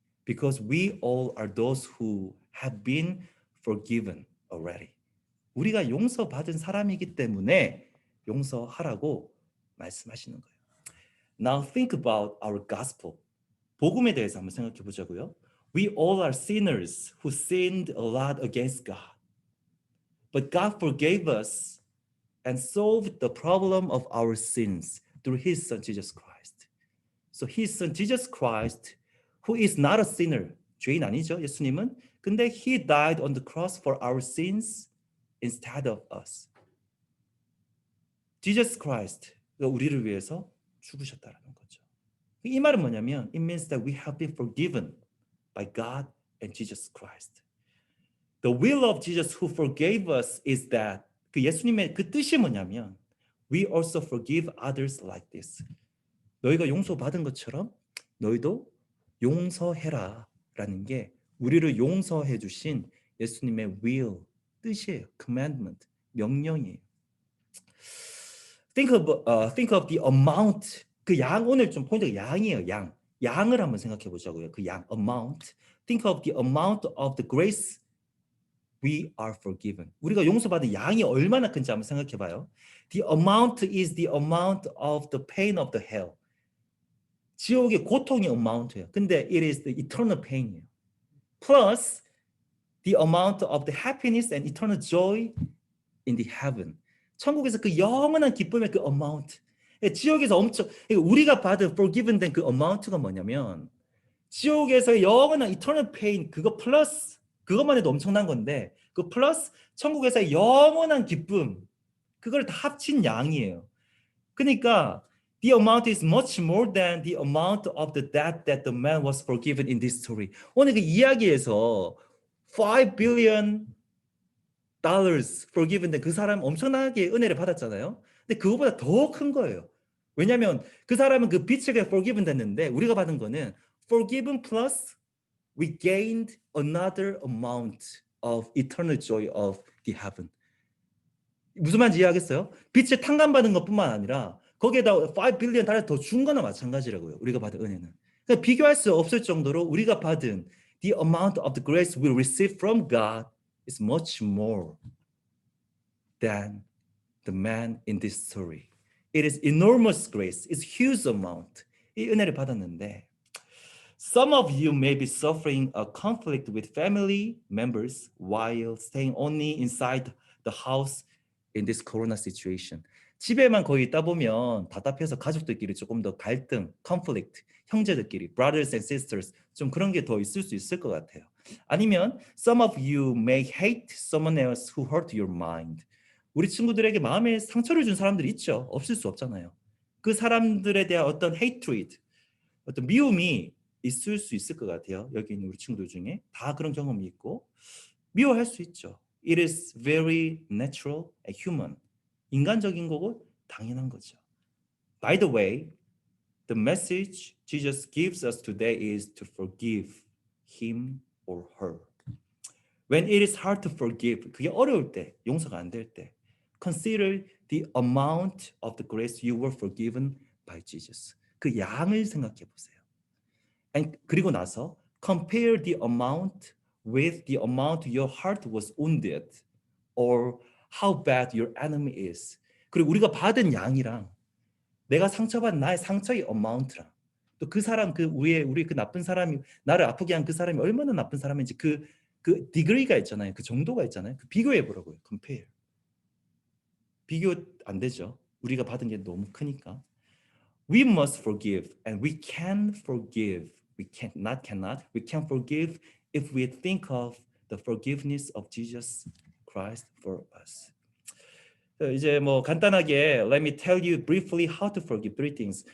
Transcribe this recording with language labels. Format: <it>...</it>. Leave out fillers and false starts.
<en>Because we all are those who have been forgiven already.</en> <ko>우리가 용서받은 사람이기 때문에 용서하라고 말씀하시는 거예요.</ko> <en>Now think about our gospel.</en> <ko>복음에 대해서 한번 생각해 보자고요.</ko> <en>We all are sinners who sinned a lot against God. But God forgave us and solved the problem of our sins through his son Jesus Christ. So his son Jesus Christ, who is not a sinner,</en> <ko>죄인 아니죠, 예수님은. 근데</ko> <en>he died on the cross for our sins instead of us.</en> <ko>Jesus Christ가 우리를 위해서 죽으셨다라는 거죠. 이 말은 뭐냐면</ko> <en>it means that we have been forgiven by God and Jesus Christ. The will of Jesus who forgave us is that</en> <ko>그 예수님의 그 뜻이 뭐냐면</ko> <en>we also forgive others like this.</en> <ko>너희가 용서받은 것처럼 너희도 용서해라 라는 게 우리를 용서해 주신 예수님의 will, 뜻이에요. commandment, 명령이에요.</ko> <en>Think of the amount.</en> <ko>그 양, 오늘 좀 포인트가 양이에요. 양을 한번 생각해 보자고요. 그 양,</ko> <en>amount. Think of the amount of the grace we are forgiven.</en> <ko>우리가 용서받은 양이 얼마나 큰지 한번 생각해 봐요.</ko> <en>The amount is the amount of the pain of the hell.</en> <ko>지옥의 고통의 amount예요. 근데</ko> <en>it is the eternal pain이에요. Plus the amount of the happiness and eternal joy in the heaven.</en> <ko>천국에서 그 영원한 기쁨의 그 amount. 지옥에서 엄청 우리가 받은 forgiven 된 그 amount가 뭐냐면 지옥에서의 영원한</ko> <en>eternal pain</en> <ko>그거 플러스 그것만 해도 엄청난 건데 그 플러스 천국에서의 영원한 기쁨 그걸 다 합친 양이에요. 그러니까</ko> <en>the amount is much more than the amount of the debt that the man was forgiven in this story.</en> <ko>오늘 그 이야기에서 $5 billion forgiven 된 그 사람 엄청나게 은혜를 받았잖아요. 근데 그거보다 더 큰 거예요. 왜냐하면 그 사람은 그 빚을</ko> <en>forgiven 됐는데</en> <ko>우리가 받은 거는</ko> <en>forgiven plus we gained another amount of eternal joy of the heaven.</en> <ko>무슨 말인지 이해하겠어요? 빚을 탕감받은 것뿐만 아니라 거기에다 $5 billion 더 준 거나 마찬가지라고요. 우리가 받은 은혜는. 그러니까 비교할 수 없을 정도로 우리가 받은</ko> <en>the amount of the grace we receive from God is much more than the man in this story. It is enormous grace. It's huge amount.</en> <ko>이 은혜를 받았는데</ko> <en>some of you may be suffering a conflict with family members while staying only inside the house in this corona situation.</en> <ko>집에만 거의 있다 보면 답답해서 가족들끼리 조금 더 갈등, conflict, 형제들끼리,</ko> <en>brothers and sisters</en> <ko>좀 그런 게 더 있을 수 있을 것 같아요. 아니면</ko> <en>some of you may hate someone else who hurt your mind.</en> <ko>우리 친구들에게 마음에 상처를 준 사람들이 있죠. 없을 수 없잖아요. 그 사람들에 대한 어떤 hatred, 어떤 미움이 있을 수 있을 것 같아요. 여기 있는 우리 친구들 중에 다 그런 경험이 있고 미워할 수 있죠.</ko> <en>It is very natural and human.</en> <ko>인간적인 거고 당연한 거죠.</ko> <en>By the way, the message Jesus gives us today is to forgive him or her. When it is hard to forgive,</en> <ko>그게 어려울 때, 용서가 안 될 때,</ko> <en>consider the amount of the grace you were forgiven by Jesus.</en> <ko>그 양을 생각해 보세요. 그리고 나서</ko> <en>compare the amount with the amount your heart was wounded or how bad your enemy is.</en> <ko>그리고 우리가 받은 양이랑 내가 상처받은 나의 상처의 amount랑 또 그 사람 우리 그 나쁜 사람이 나를 아프게 한 그 사람이 얼마나 나쁜 사람인지 그 degree가 있잖아요. 그 정도가 있잖아요. 그 비교해 보라고요. compare. 비교 안 되죠. 우리가 받은 게 너무 크니까.</ko> <en>We must forgive and we can forgive. We can forgive if we think of the forgiveness of Jesus Christ for us.</en> <ko>이제 뭐 간단하게</ko> <en>let me tell you briefly how to forgive three things.</en>